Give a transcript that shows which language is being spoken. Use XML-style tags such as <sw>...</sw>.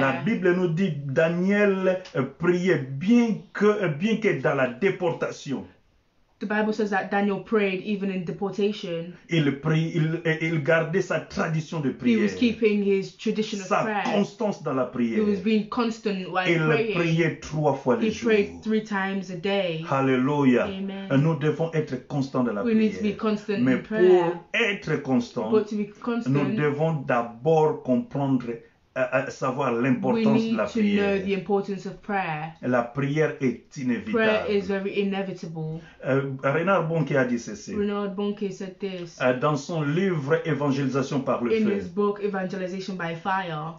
<fr>La Bible nous dit Daniel priait bien que dans la déportation.</fr> <en>The Bible says that Daniel prayed even in deportation.</en> <fr>Il gardait sa tradition de</fr> <en>He</en> <fr>prière.</fr> <en>was keeping his tradition of</en> <fr>Sa</fr> <en>prayer.</en> <fr>constance dans la</fr> <en>He</en> <fr>prière.</fr> <en>was being constant while</en> <fr>Il</fr> <en>praying.</en> <fr>priait 3 fois le</fr> <en>He</en> <fr>jour.</fr> <en>prayed 3 times a day.</en> <fr>Alléluia.</fr> <en>Amen.</en> <fr>Nous devons être constants dans la</fr> <en>We need to be</en> <fr>prière.</fr> <en>constant</en> <fr>Mais</fr> <en>in prayer.</en> <fr>pour être constant,</fr> <en>But to be</en> <fr>nous</fr> <en>constant,</en> <fr>devons d'abord comprendre, savoir</fr> <en>we</en> <fr>l'importance de</fr> <en>need</en> <fr>la</fr> <en>to know</en> <fr>prière.</fr> <en>the importance of prayer.</en> <fr>La prière est</fr> <en>Prayer</en> <fr>inévitable.</fr> <en>is very inevitable.</en> <fr>Renard Bonke a dit ceci.</fr> <en>Renard Bonke said this</en> <fr>Dans son livre Évangélisation par le</fr> <en>in</en> <fr>feu.</fr> <en>his book Evangelization by Fire.</en>